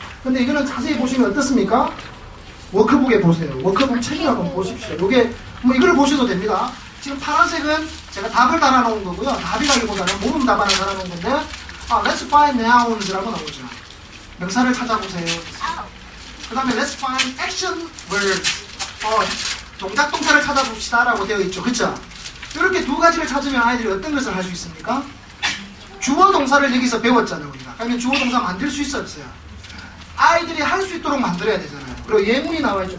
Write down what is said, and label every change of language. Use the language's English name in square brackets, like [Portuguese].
[Korean] 근데 이거는 자세히 보시면 어떻습니까? 워크북에 보세요. 워크북 책을 한번 보십시오. 요게 뭐 이걸 보셔도 됩니다. 지금 파란색은 제가 답을 달아놓은 거고요. 답이라기보다는 모름 답안을 달아놓은 건데 [English] Let's find nouns [Korean] 라고 나오죠. 명사를 찾아보세요. 그 다음에 [English] Let's find action words. [Korean] 동작 동사를 찾아봅시다 라고 되어 있죠. 그쵸? 이렇게 두 가지를 찾으면 아이들이 어떤 것을 할 수 있습니까? 주어 동사를 여기서 배웠잖아요. 우리가. 그러면 주어 동사 만들 수 있어 없어요? 아이들이 할 수 있도록 만들어야 되잖아요. 그리고 예문이 나와 있죠.